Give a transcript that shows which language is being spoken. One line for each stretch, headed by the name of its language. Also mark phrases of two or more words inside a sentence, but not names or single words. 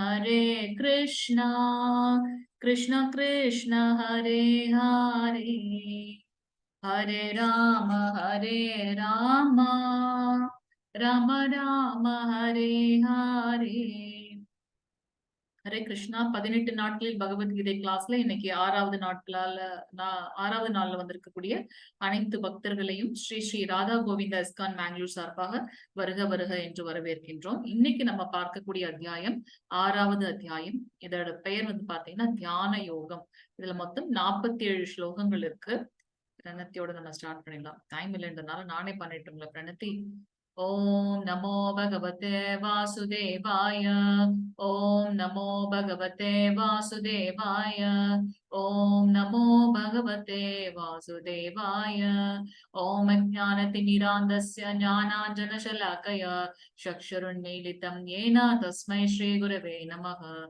Sanskrit: कृष्ण कृष्ण हरे हरे हरे राम राम राम हरे हरे हरे कृष्णा
Tamil: 18 நாட்களில் பகவத்கீதை கிளாஸ்ல இன்னைக்கு ஆறாவது நாள்ல வந்திருக்கக்கூடிய அனைத்து பக்தர்களையும் ஸ்ரீ ஸ்ரீ ராதா கோவிந்தா இஸ்கான் மேங்களூர் சார்பாக வருக வருக என்று வரவேற்கின்றோம். இன்னைக்கு நம்ம பார்க்கக்கூடிய அத்தியாயம் 6வது அத்தியாயம். இதோட பெயர் வந்து பாத்தீங்கன்னா தியான யோகம். இதுல மொத்தம் 47 ஸ்லோகங்கள் இருக்கு. பிரணத்தியோட நம்ம ஸ்டார்ட் பண்ணிடலாம். டைம் இல்லைன்றதுனால நானே பண்ணிட்டோம்ல பிரணத்தி.
Sanskrit: ओम नमो भगवते वासुदेवाय ओम नमो भगवते वासुदेवाय ओम नमो भगवते वासुदेवाय ओम ज्ञानतिमिरान्धस्य ज्ञानाञ्जनशलाकया चक्षुरुन्मीलितं येन तस्मै श्रीगुरवे नमः